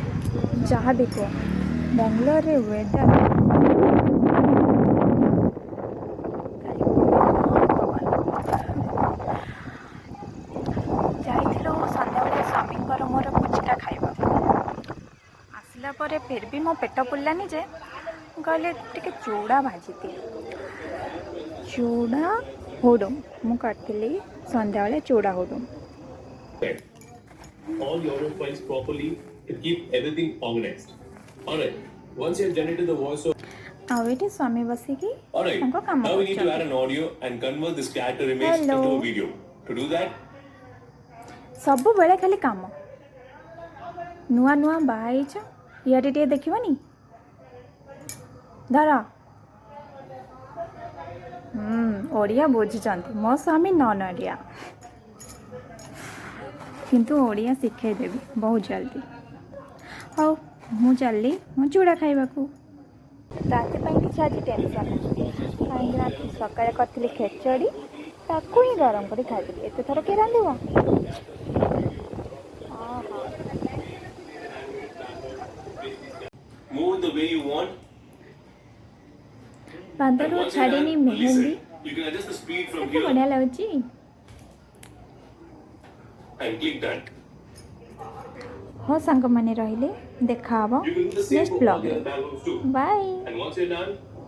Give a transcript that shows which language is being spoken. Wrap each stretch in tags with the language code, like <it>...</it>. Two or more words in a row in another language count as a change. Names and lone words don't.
<or>जहाँ भी कह बेंगलोर रे वेदर ଯାଇଥିଲୁ ସନ୍ଧ୍ୟାବେଳେ ସ୍ୱାମୀଙ୍କର ମୋର ପୁଚକା ଖାଇବାକୁ ଆସିଲା ପରେ ଫିର୍ ବି ମୋ ପେଟ ପୁରିଲାନି ଯେ କହିଲେ ଟିକେ ଚୁଡ଼ା ଭାଜିଦିଏ ଚୁଡ଼ା ହୁଡ଼ୁମ୍ ମୁଁ କରିଥିଲି ସନ୍ଧ୍ୟାବେଳେ ଚୁଡ଼ା ହୁଡ଼ୁମ୍</or> <en>all your files properly to keep everything organized. Alright, once you have generated the voiceover.</en> <or>ଆଉ ଏଠି ସ୍ୱାମୀ ବସିକି</or> <en>Alright,</en> <or>ତାଙ୍କ କାମ</or> <en>now we need to add</en> <or>କରୁଛନ୍ତି</or> <en>an audio and convert the scatter image Hello. into a video. To do that,</en> <or>ସବୁବେଳେ ଖାଲି କାମ ନୂଆ ନୂଆ ବାହା ହେଇଛ ଇଆଡ଼େ ଟିକେ ଦେଖିବନି ଧର ଓଡ଼ିଆ ବୁଝୁଛନ୍ତି ମୋ ସ୍ୱାମୀ ନନ୍ ଓଡ଼ିଆ କିନ୍ତୁ ଓଡ଼ିଆ ଶିଖେଇଦେବି ବହୁତ ଜଲ୍ଦି ହଉ ମୁଁ ଚାଲିଲି ମୁଁ ଚୁଡ଼ା ଖାଇବାକୁ ରାତି ପାଇଁ କିଛି ଆଜି ଟେନସନ୍ ନାହିଁ କାହିଁକିନା ସକାଳେ କରିଥିଲି ଖେଚଡ଼ି ତାକୁ ହିଁ ଗରମ କରି ଖାଇଦେବି ଏତେ ଥର କିଏ ରାନ୍ଧିବ</or> <en>move the way you want.</en> <or>ପାଦରୁ</or> <en>Once you're</en> <or>ଛାଡ଼ିନି</or> <en>done,</en> <or>ମେହେନ୍ଦି</or> <en>listen. You can adjust the speed from</en> <or>କେତେ</or> <en>here</en> <or>ବଢ଼ିଆ ଲାଗୁଛି</or> <en>and click done.</en> <or>ହଁ ସାଙ୍ଗମାନେ ରହିଲେ ଦେଖା ହବ</or> <en>You can do the same</en> <or>ନେକ୍ସଟ</or> <en>for all the</en> <or>ବ୍ଲଗ୍ରେ</or> <en>other albums too.</en> <or>ବାଏ</or> <en>And once you're done,</en>